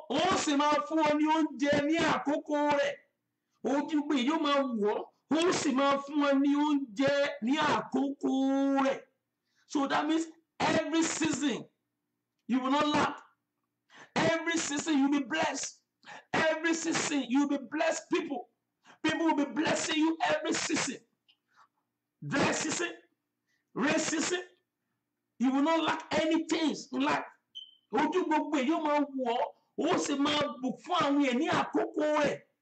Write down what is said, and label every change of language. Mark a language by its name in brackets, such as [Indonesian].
[Yoruba] Ó sì máa fún ọ ní oúnjẹ ní àkókò rẹ̀. Ojú gbogbo ènìyàn yóò máa wò ọ́. Ó sì máa fún ọ ní oúnjẹ ní àkókò rẹ̀. [English] So that means every season you will not lack. Every season you'll be blessed. Every season you'll be blessed people. People will be blessing you every season. Dry season, rain season, you will not lack anything in life. [Yoruba] Ojú gbogbo èyí yóò máa wọ̀ ọ́, ó sì máa bù fún àwọn èèyàn ní àkókò rẹ̀.